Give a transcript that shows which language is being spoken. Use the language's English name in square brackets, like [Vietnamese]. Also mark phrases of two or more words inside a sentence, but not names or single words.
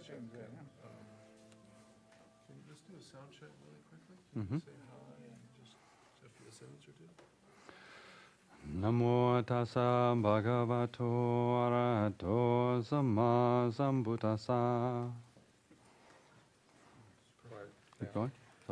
[English] Okay. Can you just do a sound check really quickly? Can you say hi and just after a sentence or two? [Pali] Namo tassa bhagavato arahato samma sambuddhassa. [English] Keep going? So.